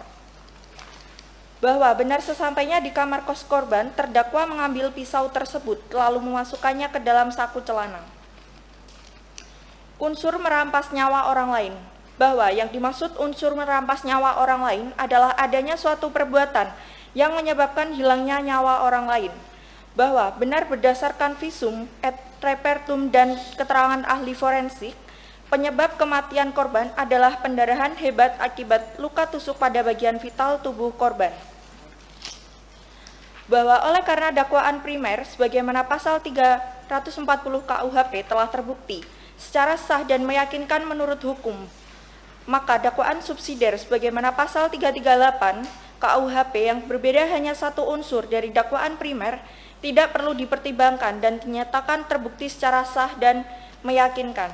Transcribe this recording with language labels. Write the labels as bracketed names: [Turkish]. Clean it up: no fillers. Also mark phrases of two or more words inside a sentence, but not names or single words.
[Indonesian] Bahwa benar sesampainya di kamar kos korban, terdakwa mengambil pisau tersebut lalu memasukkannya ke dalam saku celana. Unsur merampas nyawa orang lain. Bahwa yang dimaksud unsur merampas nyawa orang lain adalah adanya suatu perbuatan yang menyebabkan hilangnya nyawa orang lain. Bahwa benar berdasarkan [Latin] visum et repertum [Indonesian] dan keterangan ahli forensik, penyebab kematian korban adalah pendarahan hebat akibat luka tusuk pada bagian vital tubuh korban. Bahwa oleh karena dakwaan primer sebagaimana pasal 340 KUHP telah terbukti secara sah dan meyakinkan menurut hukum, maka dakwaan subsidiar sebagaimana pasal 338 KUHP yang berbeda hanya satu unsur dari dakwaan primer tidak perlu dipertimbangkan dan dinyatakan terbukti secara sah dan meyakinkan.